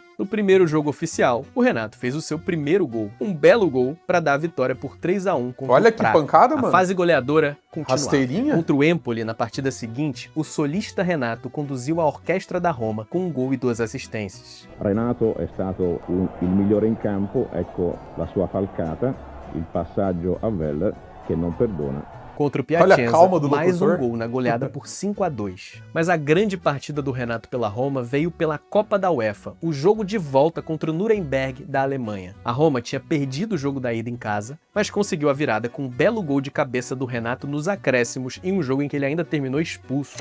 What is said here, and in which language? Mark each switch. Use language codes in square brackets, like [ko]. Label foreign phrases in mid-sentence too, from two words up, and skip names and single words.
[pt] No primeiro jogo oficial, o Renato fez o seu primeiro gol, um belo gol para dar a vitória por 3-1 contra Olha o que Praga. pancada, mano. A fase goleadora continuava. Rasteirinha? Contra o Empoli, na partida seguinte, o solista Renato conduziu a orquestra da Roma com um gol e 2 assistências. [it] Renato è stato il migliore in campo, ecco la sua falcata, il passaggio a Völler che non perdona. [pt] Contra o Olha a Piacenza, calma do mais locutor. um gol na goleada por 5-2. Mas a grande partida do Renato pela Roma veio pela Copa da UEFA, o jogo de volta contra o Nuremberg da Alemanha. A Roma tinha perdido o jogo da ida em casa, mas conseguiu a virada com um belo gol de cabeça do Renato nos acréscimos em um jogo em que ele ainda terminou expulso.